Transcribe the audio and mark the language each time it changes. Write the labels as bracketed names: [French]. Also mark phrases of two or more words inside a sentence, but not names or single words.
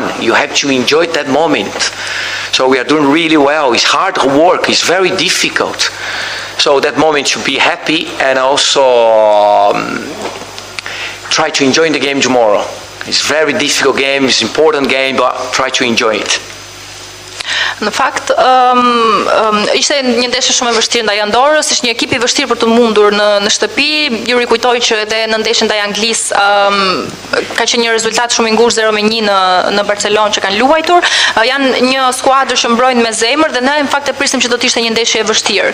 [English] You have to enjoy that moment. So we are doing really well. It's hard work, it's very difficult. So that moment should be happy, and also try to enjoy the game tomorrow. It's a very difficult game, it's an important game, but try to enjoy it. [Albanian] Në fakt, ishte një ndeshje shumë e vështirë ndaj Andorrës, ishte një ekip I vështirë për të mundur në shtëpi. Ju rikujtoj që edhe në ndeshjen ndaj Anglisë ka qenë një rezultat shumë I ngushtë 0-1 në Barcelonë që kanë luajtur. Janë një skuadër që mbrojnë me zemër dhe ne në fakt e prisim që do të ishte një ndeshje e vështirë.